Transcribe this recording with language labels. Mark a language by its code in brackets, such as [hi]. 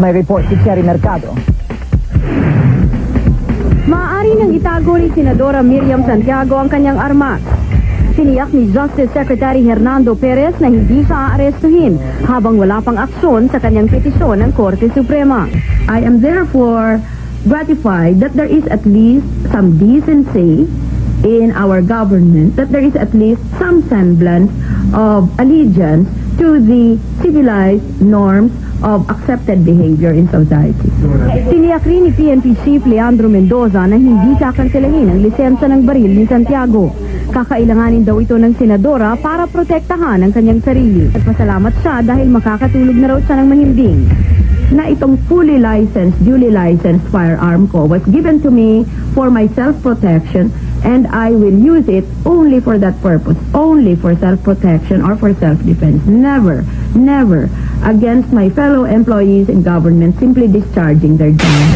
[tl] May report si Cherry Mercado. Maaari nang itago ni Senadora Miriam Santiago ang kanyang armas. Tiniyak ni Justice Secretary Hernando Perez na hindi siya aarestuhin habang wala pang aksyon sa kanyang petisyon ng Korte Suprema. [en] I am therefore gratified that there is at least some decency in our government, that there is at least some semblance of allegiance to the civilized norms of accepted behavior in society. [tl] Tiniyak rin ni PNP Chief Leandro Mendoza na hindi kakanselahin ang lisensya ng baril ni Santiago. Kakailanganin daw ito ng senadora para protektahan ang kanyang sarili. At pasalamat siya dahil makakatulog na raw siya ng mahimbing. Na itong [en] fully licensed, duly licensed firearm ko was given to me for my self-protection, and I will use it only for that purpose, only for self-protection or for self-defense. Never, never against my fellow employees in government simply discharging their job.